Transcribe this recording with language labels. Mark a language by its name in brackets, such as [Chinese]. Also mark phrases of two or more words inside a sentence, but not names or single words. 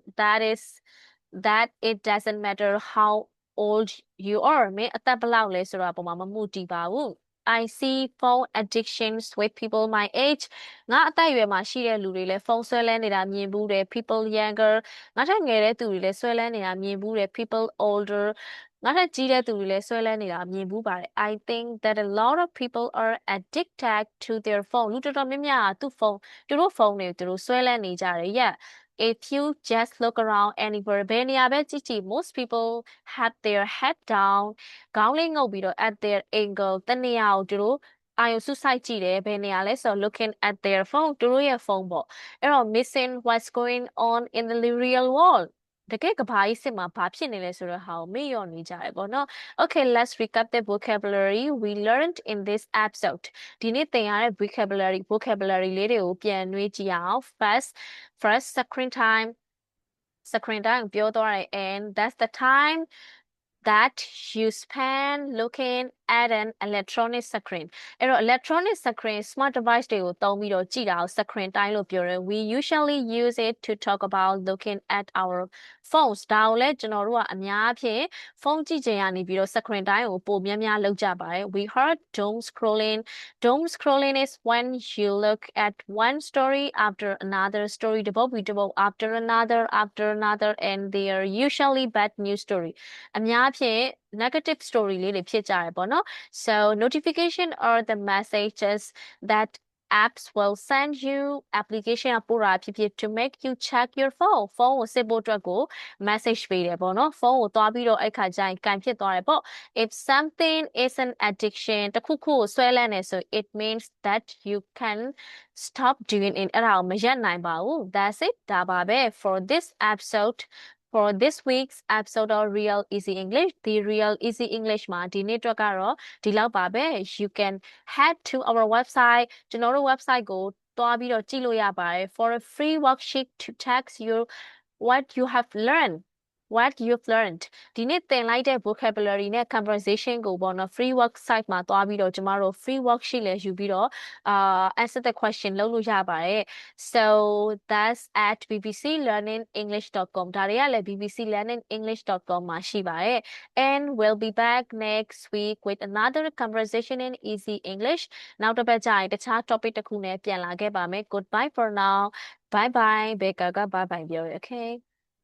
[English] that it doesn't matter how old you are [Burmese] မင်းအသက်ဘယ်လောက်လဲဆိုတာပေါ်မှာမမှုတည်ပါဘူး [English] I see phone addictions with people my age [Burmese] ငါအသက်အရွယ်မှာရှိတဲ့လူတွေလည်းဖုန်းဆွဲလန်းနေတာမြင်ဘူးတယ် [English] people younger [Burmese] ငါထက်ငယ်တဲ့သူတွေလည်းဆွဲလန်းနေတာမြင်ဘူးတယ် [English] people older [Burmese] ငါထက်ကြီးတဲ့သူတွေလည်းဆွဲလန်း နေတာမြင်ဘူးပါတယ် [English] I think that a lot of people are addicted to their phone [Burmese] လူတော်တော်များများကသူ့ဖုန်းသူတို့ဖုန်းတွေသူတို့ဆွဲလန်းနေကြတယ် [English] yeah if you just look around anywhere [Burmese] ဘယ်နေရာပဲကြည့်ကြည့် [English] most people have their head down [Burmese] ခေါင်းလေးငုပ်ပြီးတော့ [English] at their angle [Burmese] တနေရာကိုသူတို့အာရုံစုစိုက်ကြည့်တယ်ဘယ်နေရာလဲဆိုတော့ [English] looking at their phone [Burmese] သူတို့ရဲ့ဖုန်းပေါ့အဲ့တော့ [English] missing what's going on in the real world [Burmese] တကယ်ကဘာကြီးစစ်မှာဘာဖြစ်နေလဲဆိုတော့ဟာကိုမေ့လျော့နေကြတယ်ပေါ့နော် [English] Okay let's recap the vocabulary we learned in this episode [Burmese] ဒီနေ့သင်ရတဲ့ vocabulary လေးတွေကိုပြန်နှွေးကြည့်အောင် [English] first screen time [Burmese] ပြောသွားတယ် and [English] that's the time that you spend looking at an electronic screen [Burmese] အဲ့တော့ electronic screen smart device တွေကိုသုံးပြီးတော့ကြည့်တာကို screen time လို့ပြောတယ် [English] we usually use it to talk about looking at our phones [Burmese] ဒါကိုလည်းကျွန်တော်တို့ကအများအဖြစ်ဖုန်းကြည့်ချိန်ကနေပြီးတော့ screen time ကိုပိုများများလုပ်ကြပါတယ် [English] we heard doom scrolling is when you look at one story after another story [Burmese] တစ်ပုဒ်ပြီးတစ်ပုဒ် [English] after another and they are usually bad news story [Burmese] အများအဖြစ် negative story လေးတွေဖြစ်ကြရပေါ့နော် [English] so notification are the messages that apps will send you [Burmese] application ပို့တာဖြစ်ဖြစ် [English] to make you check your phone [Burmese] ဖု န်းကိုစစ်ဖို့အတွက်ကို message ပေးတယ်ပေါ့နော်ဖုန်းကိုသွားပြီးတော့အဲ့ခါကျရင်ကန်ဖြစ်သွားတယ်ပေါ့ [English] if something is an addiction [Burmese] တခုခုကိုဆွဲလန်းနေဆို [English] it means that you can stop doing it [Burmese] အဲ့ဒါ ကိုမရပ်နိုင်ပါဘူး [English] that's it [Burmese] ဒါပါပဲ [English] for this episode for this week's episode of Real Easy English the Real Easy English [Burmese] မှာဒီနေ့အတွက်ကတော့ဒီလောက် ပါပဲ [English] you can head to our website [Burmese] ကျွန်တော်တို့ website ကိုသွားပြီးတော့ကြည့်လို့ရပါတယ် [English] for a free worksheet to text you what you've learned [Burmese] ဒီနေ့သင်လိုက်တဲ့ vocabulary နဲ့ conversation ကိုပေါ့နော် [English] free work site [Burmese] မှာ သွားပြီးတော့ကျမတို့ free worksheet လည်းယူပြီးတော့ [English] answer the question [Burmese] လုပ်လို့ရပါတယ် [English] so that's at bbclearningenglish.com [Burmese] ဒါတွေကလည်း bbclearningenglish.com မှာရှိပါတယ် [English] and we'll be back next week with another conversation in easy English [Burmese] နောက်တစ်ပတ်ကျရင်တခြား topic တစ်ခုနဲ့ပြန်လာခဲ့ပါမယ် [English] goodbye for now bye bye ဘေကာက bye bye ပြောရ okay